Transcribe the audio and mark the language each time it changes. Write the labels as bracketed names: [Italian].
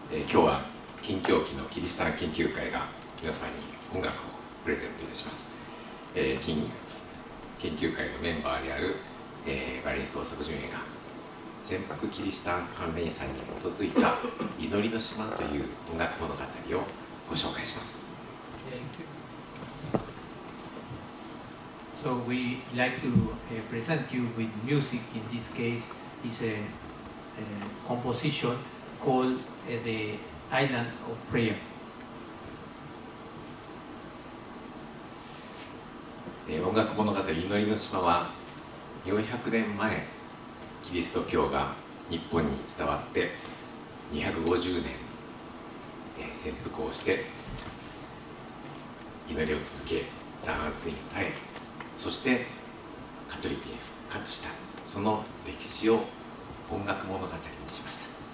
[Japanese] 今日は禁教期のキリシタン研究会が皆様に音楽をプレゼントいたします。研究会のメンバーである、バイオリニスト大迫純也が船舶キリシタン関連遺産に基づいた祈りの島という音楽物語をご紹介します。 [English] So we like to present you with music. In this case, is a composition called the Island of Prayer. [Japanese] 音楽物語祈りの島は400年前キリスト教が日本に伝わって250年潜伏をして祈りを続け弾圧に耐えそしてカトリックに復活したその歴史を音楽物語にしました。